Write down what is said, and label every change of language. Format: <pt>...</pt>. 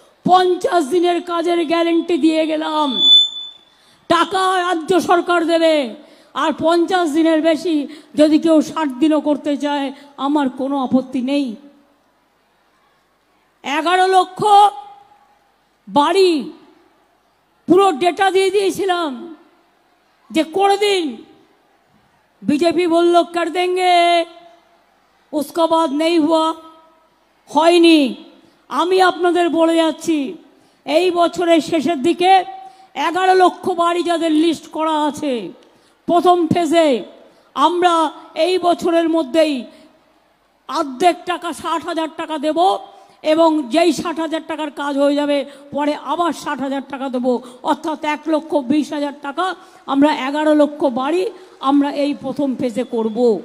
<bn>50 দিনের কাজের গ্যারেন্টি দিয়ে গেলাম। টাকা রাজ্য সরকার দেবে, আর 50 দিনের বেশি যদি কেউ 60 দিনও করতে চায়, আমার কোনো আপত্তি নেই। 11 লক্ষ বাড়ি পুরো ডেটা দিয়ে দিয়েছিলাম যে করে দিন।</bn> <hi>बीजेपी बोल लो कर देंगे, उसके बाद नहीं हुआ,</hi> <bn>হয়নি। আমি আপনাদের বলে যাচ্ছি, এই বছরের শেষের দিকে 11 লক্ষ বাড়ি যাদের লিস্ট করা আছে, প্রথম ফেজে আমরা এই বছরের মধ্যেই অর্ধেক টাকা 60,000 টাকা দেব, এবং যেই 60,000 টাকার কাজ হয়ে যাবে পরে আবার 60,000 টাকা দেবো, অর্থাৎ 1,20,000 টাকা আমরা 11 লক্ষ বাড়ি আমরা এই প্রথম ফেজে করব।</bn>